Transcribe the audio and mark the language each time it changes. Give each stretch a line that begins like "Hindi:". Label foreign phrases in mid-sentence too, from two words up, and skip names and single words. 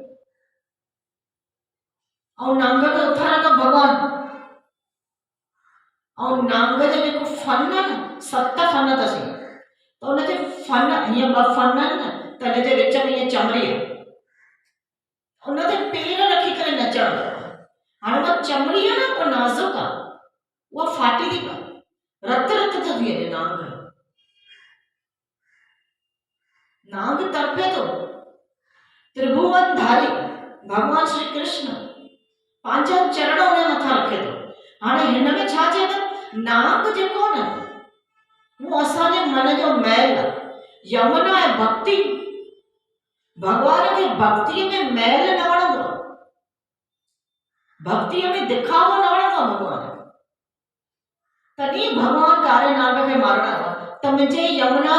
Sindhi: ऐं नांग खे उथारंदो भॻवान ऐं नांग जो जेको फन आहे न 7 फन अथसि त हुनजे फन हीअं 2 फन आहिनि न त हिनजे विच में हीअं चमड़ी आहे हुन ते पेर रखी करे नचणु हाणे उहा चमड़ी आहे न उहा नाज़ुक आहे उहा फाटी थी पए रत रत थो थी वञे नांग तड़पे थो त्रिभुवन धारी भगवान श्री कृष्ण पंहिंजा चरण हुन मथां रखे थो हाणे हिन में छा चए थो नांग जेको न उहो असांजे मन जो मैल आहे यमुना आहे भक्ति भगवान खे भक्तिअ में मैल न वणंदो भक्तिअ में दिखावो न वणंदो भगवान तॾहिं भगवान कारे नाग खे मारणो आहे त मुंहिंजे यमुना